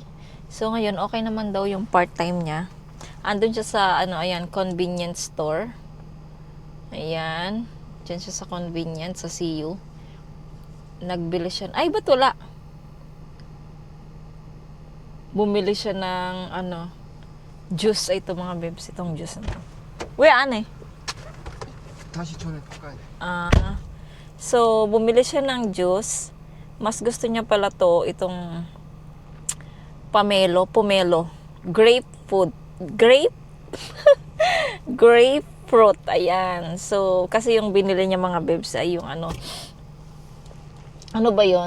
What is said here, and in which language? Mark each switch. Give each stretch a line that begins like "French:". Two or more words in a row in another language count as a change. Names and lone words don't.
Filipino: So, ngayon, okay naman daw yung part-time niya. Andun siya sa, convenience store. Ayan. Diyan siya sa convenience, sa CU. Nagbili siya. Ay, ba't wala? Bumili siya ng, juice. Ito, mga babes, itong juice na to. Uy,
Korean: 다시 전에 가까이.
Filipino: So, bumili siya ng juice. Mas gusto niya pala itong pomelo. Grape. grapefruit. Ayan. So, kasi yung binili niya mga bebs ay yung ano ba yon?